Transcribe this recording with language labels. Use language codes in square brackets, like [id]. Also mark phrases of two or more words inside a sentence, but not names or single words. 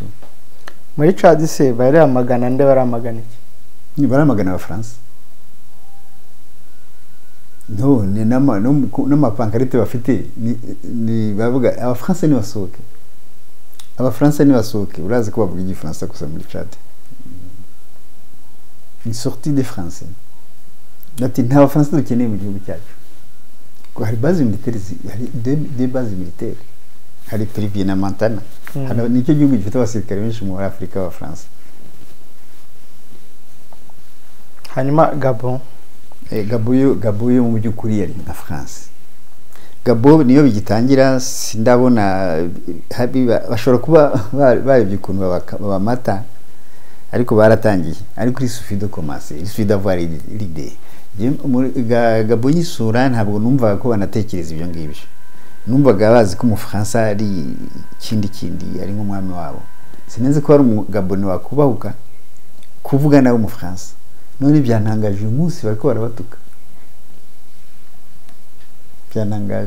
[rw] muri Chad se bari amagana nde baramagana iki ni baramagana abafaransa no ni n'amapankarite bafite ni bavuga abafaransa ni basohoke urazi ko bavuga igifaransa gusa muri Chad [fr] une sortie des Français [rw] nati nta bafaransa dukeneye mu gihugu cyacu ko hari [fr] base militaire [rw] hari [fr] des bases militaires [rw] hari Privier na Montana hano nicyo gihugu gifite abasirikare benshi muri Afrika b'Abafaransa hanyuma Gabon Gabon yo mu by'ukuri yari na France Gabon niyo bigitangira sindabona bashobora kuba barebye ukuntu babamata ariko baratangiye ariko [fr] il suffit de commencer il suffit d'avoir l'idée [rw] Gabon y'isura ntabwo numvaga ko banatekereza ibyo ngibyo, numvaga bazi ko umufaransa ari kindi ari nk'umwami wabo. Sinenze ko hari umugaboni wakubahuka kuvuga nawe umufaransa. None byantangaje uyu munsi bariko barabatuka, byantangaje.